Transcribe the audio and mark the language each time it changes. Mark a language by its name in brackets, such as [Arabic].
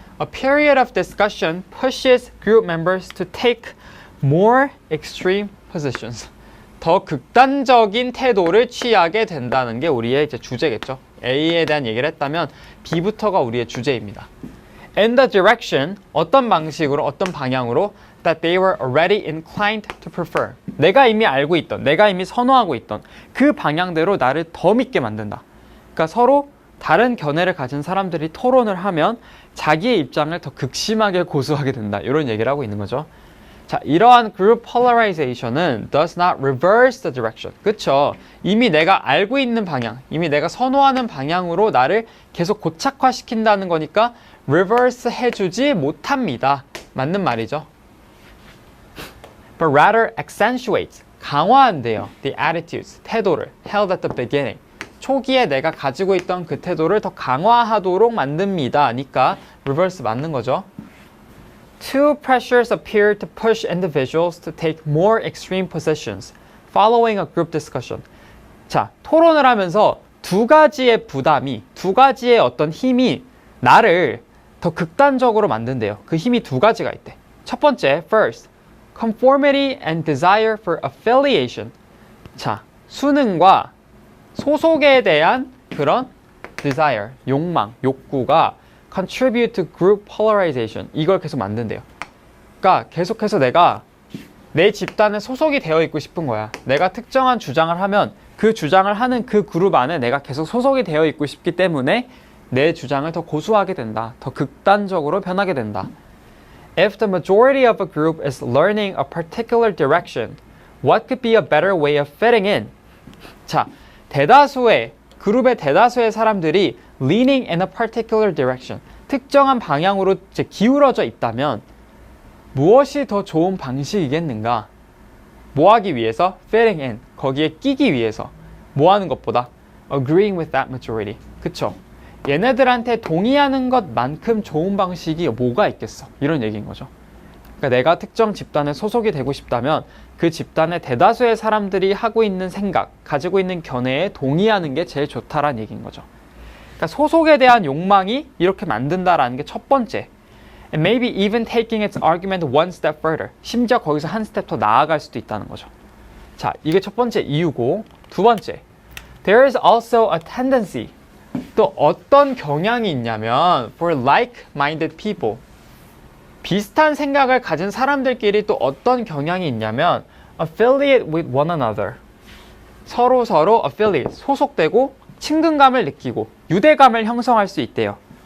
[English] A period of discussion pushes group members to take more extreme positions. [Korean] 더 극단적인 태도를 취하게 된다는 게 우리의 이제 주제겠죠. A에 대한 얘기를 했다면 B부터가 우리의 주제입니다. [English] In the direction, [Korean] 어떤 방식으로, 어떤 방향으로 [English] that they were already inclined to prefer. [Korean] 내가 이미 알고 있던, 내가 이미 선호하고 있던 그 방향대로 나를 더 믿게 만든다. 그러니까 서로 다른 견해를 가진 사람들이 토론을 하면 자기의 입장을 더 극심하게 고수하게 된다. 이런 얘기를 하고 있는 거죠. 자, 이러한 [English] group polarization은 does not reverse the direction. [Korean] 그쵸? 이미 내가 알고 있는 방향, 이미 내가 선호하는 방향으로 나를 계속 고착화시킨다는 거니까 reverse 해주지 못합니다. 맞는 말이죠. [English] But rather accentuates, [Korean] 강화한대요. [English] The attitudes, 태도를 held at the beginning. [Korean] 초기에 내가 가지고 있던 그 태도를 더 강화하도록 만듭니다. 니까 reverse 맞는 거죠. [English] Two pressures appear to push individuals to take more extreme positions following a group discussion. [Korean] 자, 토론을 하면서 두 가지의 부담이, 두 가지의 어떤 힘이 나를 더 극단적으로 만든대요. 그 힘이 두 가지가 있대. 첫 번째, [English] first, conformity and desire for affiliation. [Korean] 자, 수능과 소속에 대한 그런 desire, 욕망, 욕구가 [English] contribute to group polarization. [Korean] 이걸 계속 만든대요. 그러니까 계속해서 내가 내 집단에 소속이 되어 있고 싶은 거야. 내가 특정한 주장을 하면 그 주장을 하는 그 그룹 안에 내가 계속 소속이 되어 있고 싶기 때문에 내 주장을 더 고수하게 된다. 더 극단적으로 변하게 된다. [English] If the majority of a group is learning a particular direction, what could be a better way of fitting in? [Korean] 자, 그룹의 대다수의 사람들이 [English] leaning in a particular direction, [Korean] 특정한 방향으로 이제 기울어져 있다면 무엇이 더 좋은 방식이겠는가? 뭐 하기 위해서? [English] fitting in, [Korean] 거기에 끼기 위해서. 뭐 하는 것보다? [English] agreeing with that majority. [Korean] 그쵸? 얘네들한테 동의하는 것만큼 좋은 방식이 뭐가 있겠어? 이런 얘기인 거죠. 그러니까 내가 특정 집단에 소속이 되고 싶다면 그 집단의 대다수의 사람들이 하고 있는 생각, 가지고 있는 견해에 동의하는 게 제일 좋다라는 얘기인 거죠. 그러니까 소속에 대한 욕망이 이렇게 만든다라는 게 첫 번째. [English] And maybe even taking its argument one step further. [Korean] 심지어 거기서 한 스텝 더 나아갈 수도 있다는 거죠. 자, 이게 첫 번째 이유고, 두 번째. [English] There is also a tendency. [Korean] 또 어떤 경향이 있냐면 [English] for like-minded people. [Korean] 비슷한 생각을 가진 사람들끼리 또 어떤 경향이 있냐면 [English] affiliate with one another. [Korean] 서로 affiliate, 소속되고 친근감을 느끼고 유대감을 형성할 수 있대요.